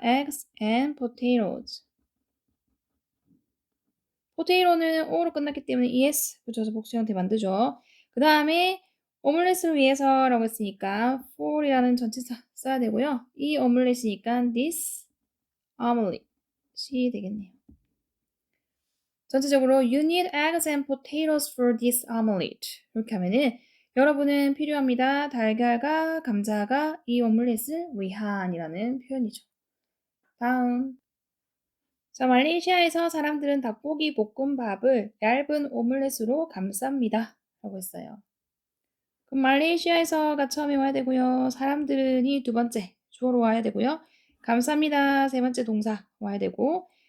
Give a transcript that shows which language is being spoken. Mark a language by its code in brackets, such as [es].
[en] eggs and potatoes [ko] 포테이로는 O로 끝났기 때문에 ES 붙여서 복수 형태 만들죠. 그 다음에 오믈렛을 위해서라고 했으니까 for이라는 전치사 써야 되고요. 이 오믈렛이니까 [en] this omelet [ko] 이 되겠네요. 전체적으로 [en] you need eggs and potatoes for this omelet [ko] 이렇게 하면은 여러분은 필요합니다. 달걀과 감자가 이 오믈렛을 위한이라는 표현이죠. 다음 자, 말레이시아에서 사람들은 닭고기 볶음밥을 얇은 오믈렛으로 감쌉니다. 라고 했어요. 그럼 말레이시아에서가 처음에 와야 되고요. 사람들은이 두 번째 주어로 와야 되고요. 감쌉니다. 세 번째 동사 와야 되고